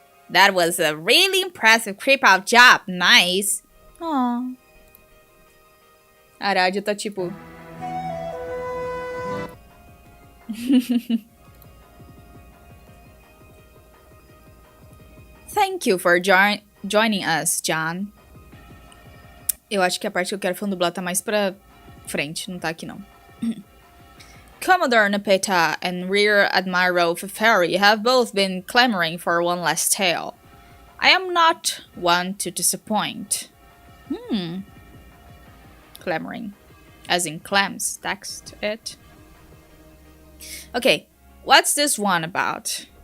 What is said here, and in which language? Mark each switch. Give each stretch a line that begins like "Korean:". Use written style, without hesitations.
English: That was a really impressive creep-out job. Nice. Aww. Aradia
Portuguese: tá tipo...
English: Thank you for joining us, John.
Portuguese: Eu acho que a parte que eu quero dublar tá mais pra frente, não tá aqui não.
English: Commodore Nepeta and Rear Admiral Feferi have both been clamoring for one last tale. I am not one to disappoint. Clamoring. As in clams. Text it. Okay, what's this one about?